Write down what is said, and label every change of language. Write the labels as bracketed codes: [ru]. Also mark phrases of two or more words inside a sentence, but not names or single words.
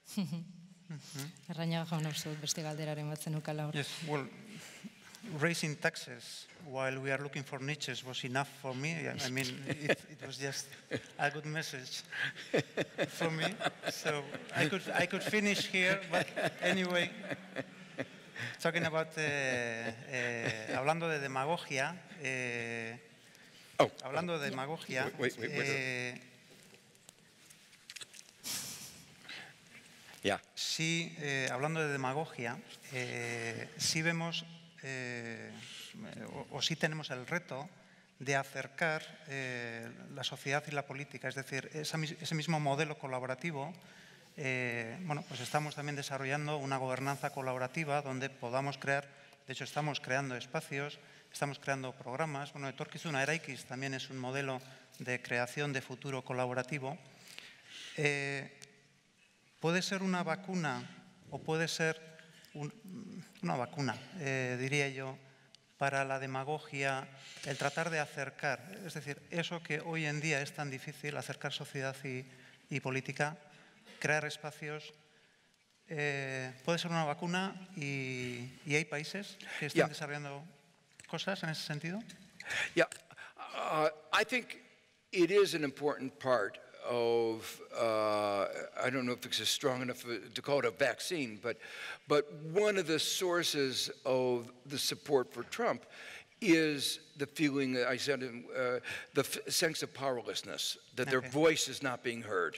[en] Yes, well, raising taxes while we are looking for niches was enough for me. I mean, it was just a good message for me. So I could finish here, but anyway, talking about, [es] hablando de demagogia, hablando de demagogia, sí, hablando de demagogia, sí vemos, o sí tenemos el reto de acercar la sociedad y la política, es decir, ese mismo modelo colaborativo. Bueno, pues estamos también desarrollando una gobernanza colaborativa donde podamos crear, de hecho estamos creando espacios, estamos creando programas. Bueno, etorkizuna eraikiz también es un modelo de creación de futuro colaborativo. Puede ser una vacuna o puede ser una vacuna, diría yo, para la demagogia, el tratar de acercar, es decir, eso que hoy en día es tan difícil, acercar sociedad y política, crear espacios, puede ser una vacuna y hay países que están desarrollando cosas en ese sentido. [en] Yeah, I think it is an important part of, I don't know if it's strong enough to call it a vaccine, but one of the sources of the support for Trump is the feeling, I said, the sense of powerlessness, that their voice is not being heard.